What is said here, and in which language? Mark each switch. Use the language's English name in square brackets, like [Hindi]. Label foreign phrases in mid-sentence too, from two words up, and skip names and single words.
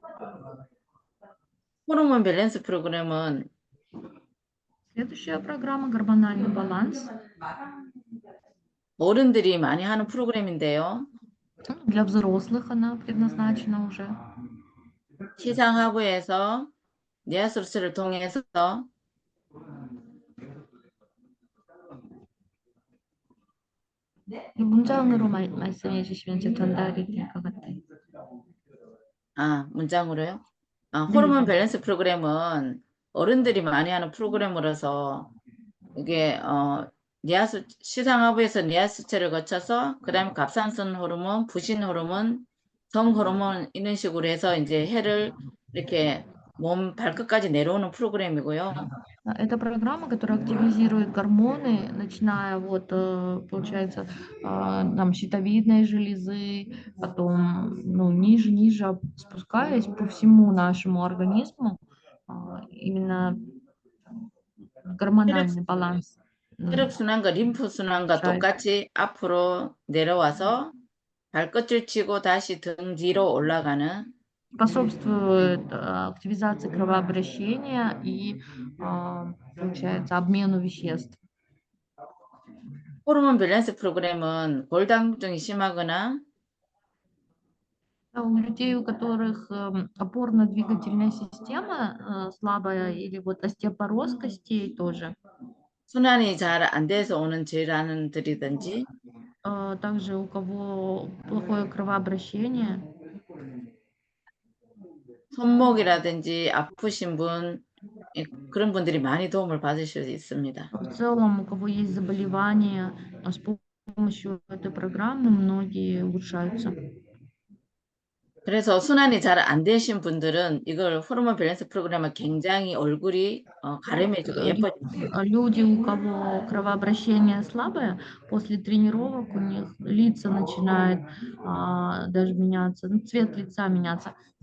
[Korean] 호르몬 밸런스 프로그램은 [Russian] Следующая программа – гормональный баланс. [Korean] 어른들이 많이 하는 프로그램인데요. [Russian] Для взрослых она предназначена уже. [Korean] 시상하부에서 뇌하수술을 통해서 문장으로 말씀해 주시면 제 전달이 될 것 같아요. 문장으로요? 네, 호르몬 네. 밸런스 프로그램은 어른들이 많이 하는 프로그램으로서 이게 시상하부에서 뇌하수체를 거쳐서 그다음에 갑상선 호르몬, 부신 호르몬, 성 호르몬 이런 식으로 해서 이제 혈을 이렇게 몸 발끝까지 내려오는 프로그램이고요. [Russian] Это программа, которая активизирует гормоны, начиная вот, получается, там щитовидной железы, потом, ну, ниже, спускаясь по всему нашему организму, именно гормональный баланс. [Korean] 혈액순환과 림프순환과 잘. 똑같이 앞으로 내려와서 발끝을 치고 다시 등 뒤로 올라가는 [Russian] способствует активизации кровообращения и, получается, обмену веществ. [Korean] 호르몬 밸런스 프로그램은 골다공증이 심하거나 [Russian] У людей, у которых опорно-двигательная система слабая или вот остеопороз костей тоже, [Korean] 순환이 잘 안 돼서 오는 질환들이든지 [Russian] также у кого плохое кровообращение, [Korean] 손목이라든지 아프신 분 그런 분들이 많이 도움을 받으실 수 있습니다. [Russian] в целом, у кого есть заболевания, с помощью этой программы многие улучшаются. [Korean] 그래서 순환이 잘 안 되신 분들은 이걸 호르몬 밸런스 프로그램을 굉장히 얼굴이 가름해지고 예뻐집니다. [Russian] Люди, у кого кровообращение слабое, после тренировок у них лица начинают даже меняться, ну, цвет лица меняться.